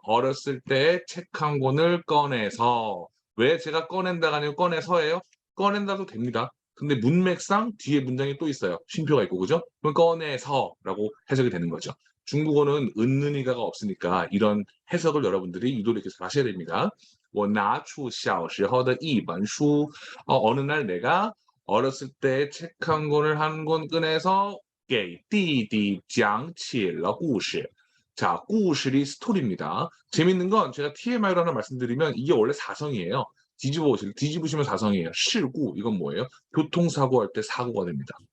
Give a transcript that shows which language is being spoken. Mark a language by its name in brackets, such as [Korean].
[Korean] 어렸을 때 책 한 권을 꺼내서 왜 제가 꺼낸다가 아니고 꺼내서예요? 꺼낸다도 됩니다. 근데 문맥상 뒤에 문장이 또 있어요. 쉼표가 있고 그죠? 그럼 꺼내서라고 해석이 되는 거죠. 중국어는 은는이가가 없으니까 이런 해석을 여러분들이 유도리 있게 잘 하셔야 됩니다. [Chinese] 我拿出小时候的一本书. [Korean] 어느 날 내가 어렸을 때 책 한 권을 한 권 꺼내서 [Chinese] 给弟弟讲起了故事. [Korean] 자, 故事이 스토리입니다. 재밌는 건 제가 TMI로 하나 말씀드리면 이게 원래 사성이에요. 뒤집으시면 사성이에요. 事故 이건 뭐예요? 교통사고 할 때 사고가 됩니다.